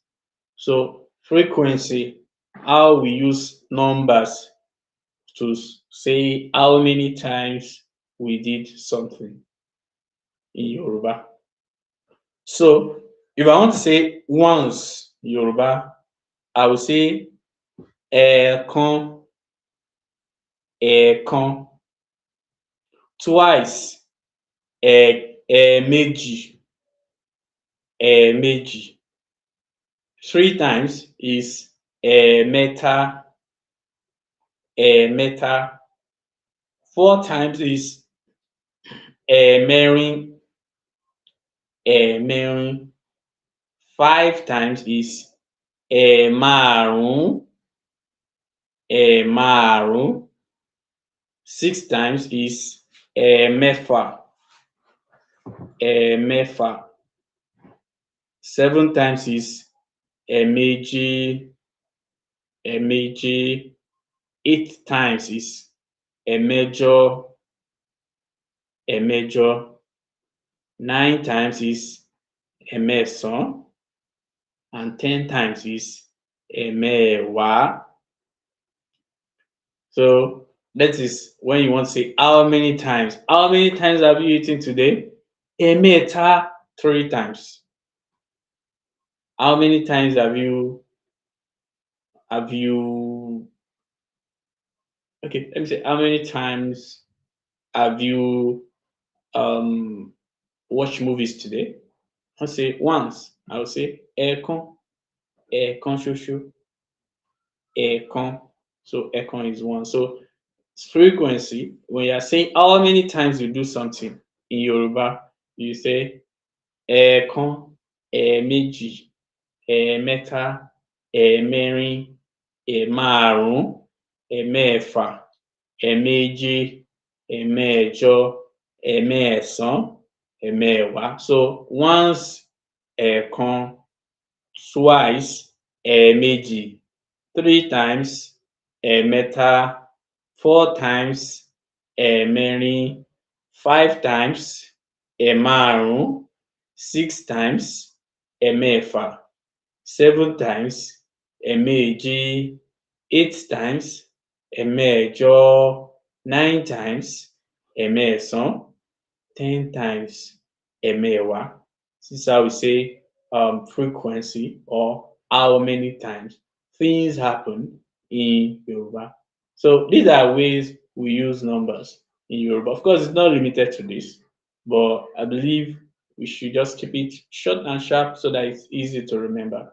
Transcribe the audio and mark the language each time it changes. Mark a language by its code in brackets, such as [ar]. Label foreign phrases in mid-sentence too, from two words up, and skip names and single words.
[en] So frequency, how we use numbers to say how many times we did something in Yoruba. So if I want to say once in Yoruba, I will say [yo] ẹ̀ẹ̀kan, ẹ̀ẹ̀kan. [en] Twice, [yo] ẹ̀ẹ̀méjì, ẹ̀ẹ̀méjì. [en] 3 times is [yo] ẹ̀ẹ̀mẹ́ta, ẹ̀ẹ̀mẹ́ta. [en] 4 times is [yo] ẹ̀ẹ̀mẹ́rin, ẹ̀ẹ̀mẹ́rin. [en] 5 times is [yo] ẹ̀ẹ̀márùn-ún, ẹ̀ẹ̀márùn-ún. [en] 6 times is [yo] ẹ̀ẹ̀mẹ́fà, ẹ̀ẹ̀mẹ́fà. [en] 7 times is [yo] ẹ̀ẹ̀méje, ẹ̀ẹ̀méje. [en] 8 times is [yo] ẹ̀ẹ̀mẹ́jọ, ẹ̀ẹ̀mẹ́jọ. [en] 9 times is ẹ̀ẹ̀mẹ́sàn-án, and 10 times is ẹ̀ẹ̀mẹ́wàá. So that is when you want to say how many times. How many times have you eaten today? Ẹ̀ẹ̀mẹ́ta, 3 times. How many times have you okay, let me say how many times have you watched movies today? I'll say once. I'll say [yo] ẹ̀ẹ̀kan, ẹ̀ẹ̀kan ṣoṣo, ẹ̀ẹ̀kan. [en] So ẹ̀ẹ̀kan is one. So frequency, when you're saying how many times you do something in Yoruba, you say [yo] ẹ̀ẹ̀kan, ẹ̀ẹ̀méjì, ẹ̀ẹ̀mẹ́ta, ẹ̀ẹ̀mẹ́rin, ẹ̀ẹ̀márùn-ún, ẹ̀ẹ̀mẹ́fà, ẹ̀ẹ̀méje, ẹ̀ẹ̀mẹ́jọ, ẹ̀ẹ̀mẹ́sàn-án, ẹ̀ẹ̀mẹ́wàá. [en] So once, ẹ̀ẹ̀kan. Twice, ẹ̀ẹ̀méjì. 3 times, ẹ̀ẹ̀mẹ́ta. 4 times, ẹ̀ẹ̀mẹ́rin. 5 times, ẹ̀ẹ̀márùn-ún. 6 times, ẹ̀ẹ̀mẹ́fà. 7 times, ẹ̀ẹ̀méje. 8 times, ẹ̀ẹ̀mẹ́jọ. 9 times, ẹ̀ẹ̀mẹ́sàn-án. 10 times, ẹ̀ẹ̀mẹ́wàá. This is how we say frequency, or how many times things happen in Yoruba. So these are ways we use numbers in Yoruba. Of course, it's not limited to this, but I believe we should just keep it short and sharp so that it's easy to remember.